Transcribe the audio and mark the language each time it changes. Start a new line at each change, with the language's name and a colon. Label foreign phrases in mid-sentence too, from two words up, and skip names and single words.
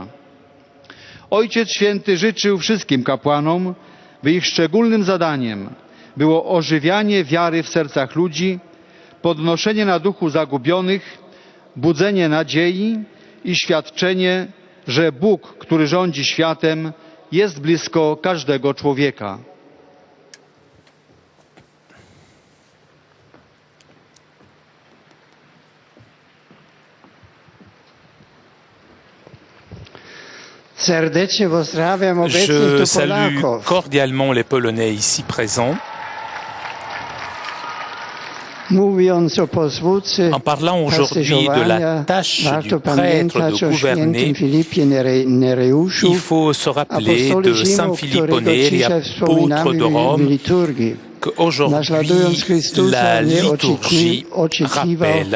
Polish: Ojciec Święty życzył wszystkim kapłanom, by ich szczególnym zadaniem było ożywianie wiary w sercach ludzi, podnoszenie na duchu zagubionych, budzenie nadziei i świadczenie, że Bóg, który rządzi światem, jest blisko każdego człowieka. Serdecznie pozdrawiam obecnych
French: Je
Polish: tu
French: salue
Polish: Polaków.
French: cordialement les Polonais ici présents. En parlant aujourd'hui de la tâche du prêtre de gouverner, il faut se rappeler de Saint Philippe Neri, apôtre de Rome, qu'aujourd'hui la liturgie rappelle.